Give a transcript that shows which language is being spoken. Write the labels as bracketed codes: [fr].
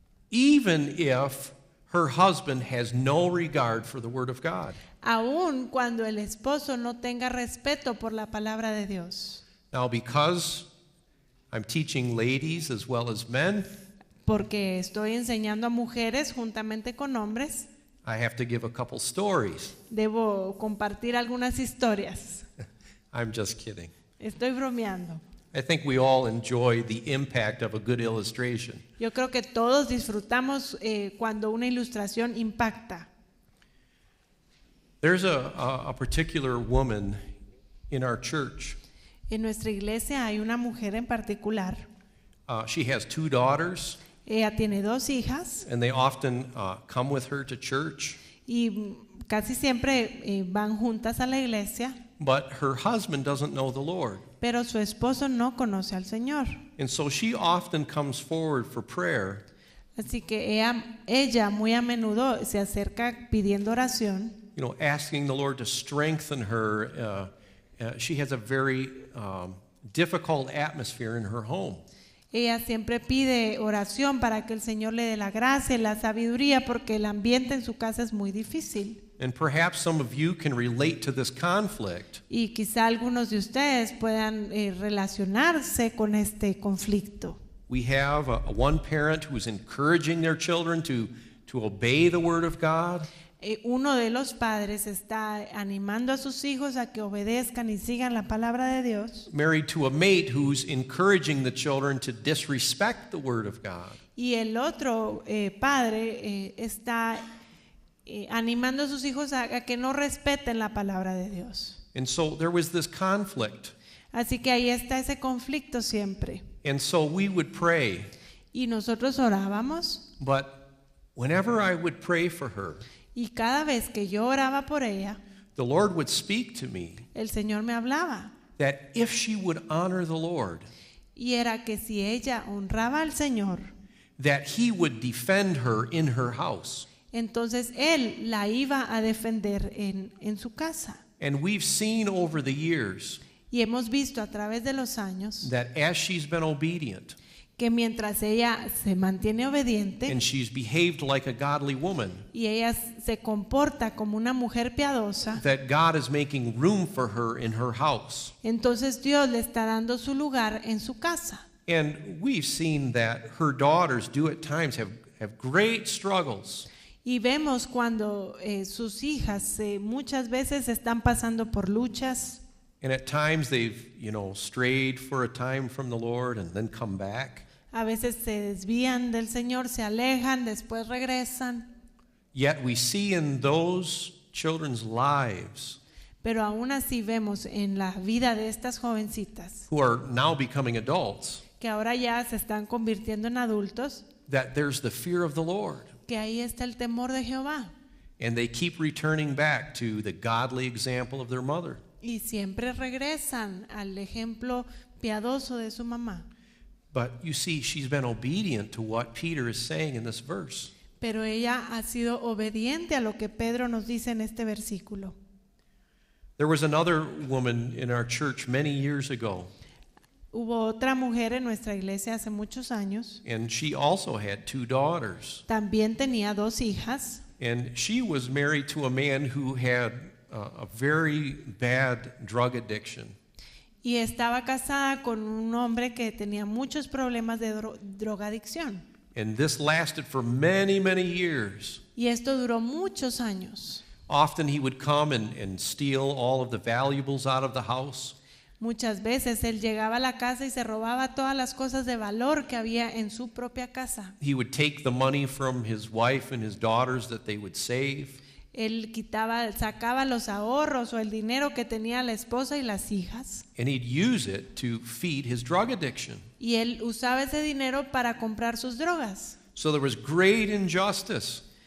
[en] Even if her husband has no regard for the Word of God. [es] aun cuando el esposo no tenga respeto por la palabra de Dios. [en] Now, because I'm teaching ladies as well as men, [es] Porque estoy enseñando a mujeres juntamente con hombres, [en] I have to give a couple stories. [es] debo compartir algunas historias. [en] I'm just kidding. [es] Estoy bromeando. [en] I think we all enjoy the impact of a good illustration. [es] Yo creo que todos disfrutamos cuando una ilustración impacta. [en] There's a particular woman in our church. [es] En nuestra iglesia hay una mujer en particular. [en] She has 2 daughters, [es] Ella tiene 2 hijas [en] and they often come with her to church. [es] y casi siempre van juntas a la iglesia, [en] But her husband doesn't know the Lord. [es] pero su esposo no conoce al Señor. [en] And so she often comes forward for prayer. [es] Así que ella muy a menudo se acerca pidiendo oración [en] asking the Lord to strengthen her. She has a very difficult atmosphere in her home. [es] Ella siempre pide oración para que el Señor le dé la gracia y la sabiduría porque el ambiente en su casa es muy difícil. [en] And perhaps some of you can relate to this conflict. [es] Y quizá algunos de ustedes puedan relacionarse con este conflicto. [en] We have one parent who is encouraging their children to obey the Word of God. [es] Uno de los padres está animando a sus hijos a que obedezcan y sigan la palabra de Dios. [en] Married to a mate who's encouraging the children to disrespect the Word of God. [es] Y el otro padre está animando a sus hijos a que no respeten la palabra de Dios. [en] And so there was this conflict. [es] Así que ahí está ese conflicto siempre. [en] And so we would pray. [es] Y nosotros orábamos. [en] But whenever I would pray for her, [es] Y cada vez que yo oraba por ella, [en] the Lord would speak to me [es] el Señor me hablaba. [en] that if she would honor the Lord, [es] Y era que si ella honraba al Señor, [en] that He would defend her in her house. [es] entonces Él la iba a defender en su casa. [en] And we've seen over the years [es] Y hemos visto a través de los años [en] that as she's been obedient [es] que mientras ella se mantiene obediente [en] and she's behaved like a godly woman, [es] y ella se comporta como una mujer piadosa, [en] that God is making room for her in her house. [es] entonces Dios le está dando su lugar en su casa. [en] And we've seen that her daughters do at times have great struggles. [es] Y vemos cuando sus hijas muchas veces están pasando por luchas. [en] And at times they've, strayed for a time from the Lord and then come back. [es] A veces se desvían del Señor, se alejan, después regresan. [en] Yet we see in those children's lives [es] Pero aún así vemos en la vida de estas jovencitas [en] who are now becoming adults [es] que ahora ya se están convirtiendo en adultos, [en] that there's the fear of the Lord. [es] que ahí está el temor de Jehová. [en] And they keep returning back to the godly example of their mother. [es] Y siempre regresan al ejemplo piadoso de su mamá. [en] But you see, she's been obedient to what Peter is saying in this verse. [es] Pero ella ha sido obediente a lo que Pedro nos dice en este versículo. [en] There was another woman in our church many years ago, [es] Hubo otra mujer en nuestra iglesia hace muchos años. [en] and she also had 2 daughters. [es] También tenía 2 hijas. [en] And she was married to a man who had a very bad drug addiction. [es] Y estaba casada con un hombre que tenía muchos problemas de drogadicción. [en] And this lasted for many, many years. [es] Y esto duró muchos años. [en] Often he would come and steal all of the valuables out of the house. [es] Muchas veces él llegaba a la casa y se robaba todas las cosas de valor que había en su propia casa. [en] He would take the money from his wife and his daughters that they would save. [es] Él sacaba los ahorros o el dinero que tenía la esposa y las hijas. [en] And he'd use it to feed his drug addiction. [es] Y él usaba ese dinero para comprar sus drogas. [en] So there was great injustice.